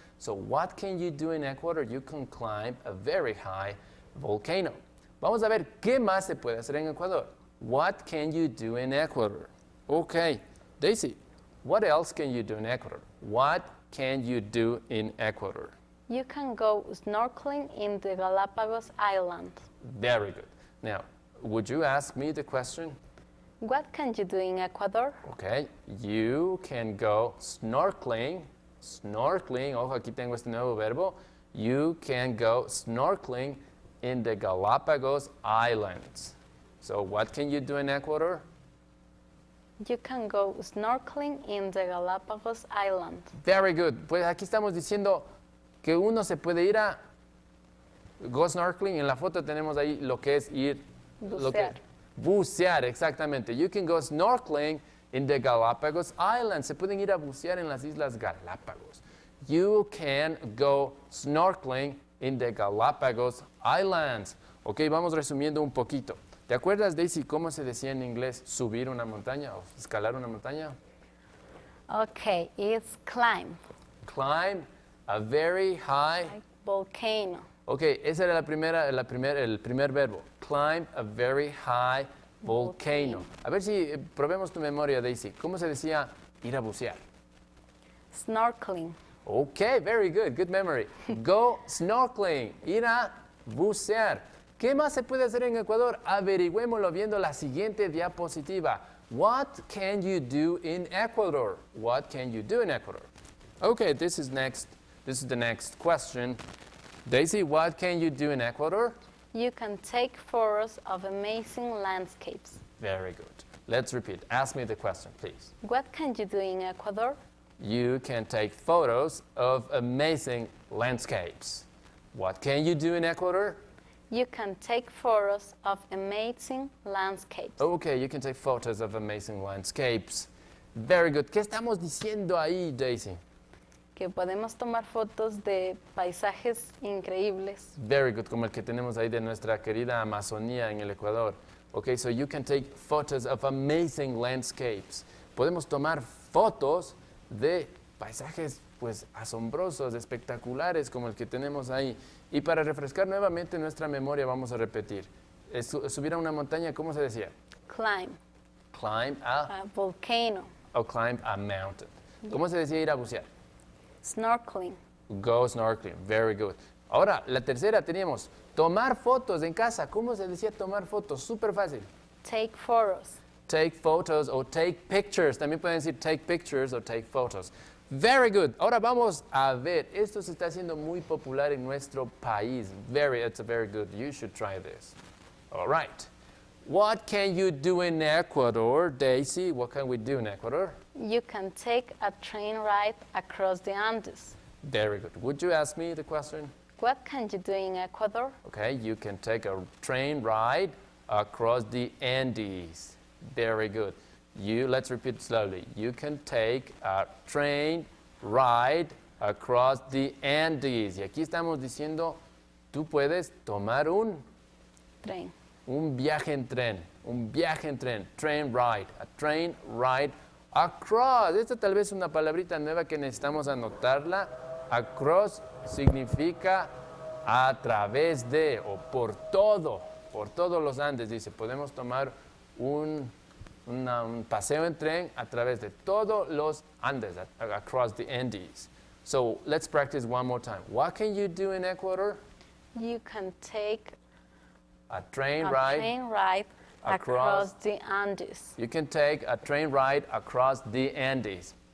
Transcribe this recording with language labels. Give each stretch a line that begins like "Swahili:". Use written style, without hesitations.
English: So what can you do in Ecuador? You can climb a very high volcano.
Spanish: Vamos a ver qué más se puede hacer en Ecuador.
English: What can you do in Ecuador? Okay, Daisy, what else can you do in Ecuador? What can you do in Ecuador? You can go snorkeling in the Galapagos Islands. Very good. Now, would you ask me the question? What can you do in Ecuador? Okay, you can go snorkeling.
Spanish: Snorkeling, ojo, aquí tengo este nuevo verbo.
English: You can go snorkeling in the Galapagos Islands. So what can you do in Ecuador? You can go snorkeling in the Galapagos Islands. Very good.
Spanish: Pues aquí estamos diciendo que uno se puede ir a
English: go snorkeling.
Spanish: En la foto tenemos ahí lo que es ir. Bucear. Bucear, exactamente.
English: You can go snorkeling in the Galapagos Islands.
Spanish: Se pueden ir a bucear en las Islas Galápagos.
English: You can go snorkeling in the Galapagos Islands.
Spanish: Ok, vamos resumiendo un poquito. ¿Te acuerdas, Daisy, cómo se decía en inglés subir una montaña o escalar una montaña?
English: Okay, it's climb. Climb a very high Volcano.
Spanish: Ok, ese era el primer verbo.
English: Climb a very high volcano.
Spanish: A ver si probemos tu memoria, Daisy. ¿Cómo se decía ir a bucear?
English: Snorkeling. Ok, very good. Good memory. Go snorkeling.
Spanish: Ir a bucear. ¿Qué más se puede hacer en Ecuador? Averigüémoslo viendo la siguiente diapositiva.
English: What can you do in Ecuador? What can you do in Ecuador? Okay, this is the next question. Daisy, what can you do in Ecuador? You can take photos of amazing landscapes. Very good. Let's repeat. Ask me the question, please. What can you do in Ecuador? You can take photos of amazing landscapes. What can you do in Ecuador? You can take photos of amazing landscapes. Okay, you can take photos of amazing landscapes. Very good.
Spanish: ¿Qué estamos diciendo ahí, Daisy? Que podemos tomar fotos de paisajes increíbles.
English: Very good,
Spanish: como el que tenemos ahí de nuestra querida Amazonía en el Ecuador.
English: Okay, so you can take photos of amazing landscapes.
Spanish: Podemos tomar fotos de paisajes pues asombrosos, espectaculares como el que tenemos ahí. Y para refrescar nuevamente nuestra memoria vamos a repetir. Subir a una montaña, ¿cómo se decía?
English: Climb. Climb a... A volcano. O climb a mountain.
Spanish: ¿Cómo se decía ir a bucear?
English: Snorkeling. Go snorkeling. Very good.
Spanish: Ahora, la tercera teníamos tomar fotos en casa. ¿Cómo se decía tomar fotos? Súper fácil.
English: Take photos. Take photos o take pictures.
Spanish: También pueden decir
English: take pictures
Spanish: o
English: take photos. Very good.
Spanish: Ahora vamos a ver. Esto se está haciendo muy popular en nuestro país.
English: It's a very good. You should try this. All right. What can you do in Ecuador, Daisy? What can we do in Ecuador? You can take a train ride across the Andes. Very good. Would you ask me the question? What can you do in Ecuador? Okay, you can take a train ride across the Andes. Very good. Let's repeat slowly. You can take a train ride across the Andes.
Spanish: Y aquí estamos diciendo, tú puedes tomar un viaje en tren,
English: train ride, a train ride across.
Spanish: Esta tal vez es una palabrita nueva que necesitamos anotarla. Across significa a través de o por todos los Andes. Dice, podemos tomar un paseo en tren a través de todos los Andes,
English: across the Andes. So let's practice one more time. What can you do in Ecuador? You can take A train a ride. train ride across the Andes. You can take a train ride across the Andes.